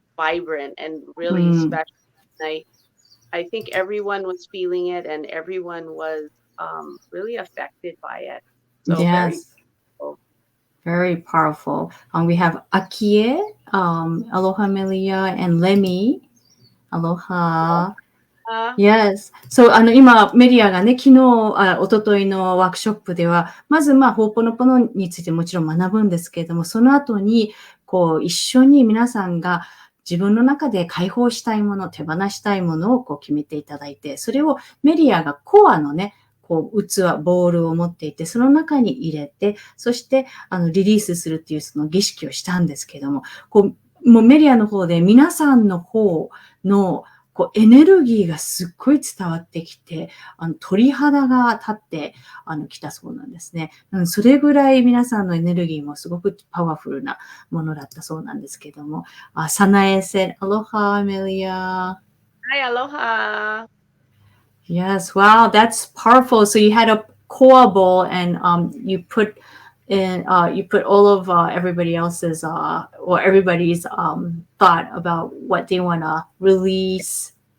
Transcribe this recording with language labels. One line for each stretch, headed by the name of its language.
English: vibrant and really special. I think everyone was feeling it, and everyone was really affected by it. So Yes. Very powerful. We have Akie, Aloha Melia, and Lemmy. Aloha. Yes.
Japanese: So, 今、メリアがね、昨日、一昨日のワークショップでは、まず、ホーポノポノについてもちろん学ぶんですけれども、その後に、一緒に皆さんが自分の中で解放したいもの、手放したいものを決めていただいて、それをメリアがコアのね、器、ボールを持っていて、その中に入れて、そして、リリースするっていうその儀式をしたんですけども、もうメリアの方で皆さんの方の、エネルギーがすっごい伝わってきて、鳥肌が立ってきたそうなんですね。それぐらい皆さんのエネルギーもすごくパワフルなものだったそうなんですけども。
English: サナエsaid, Aloha, Melia. Hi, aloha. Yes, wow, that's powerful. So you had a core ball and you put all of everybody else's or everybody's thought about what they want to release.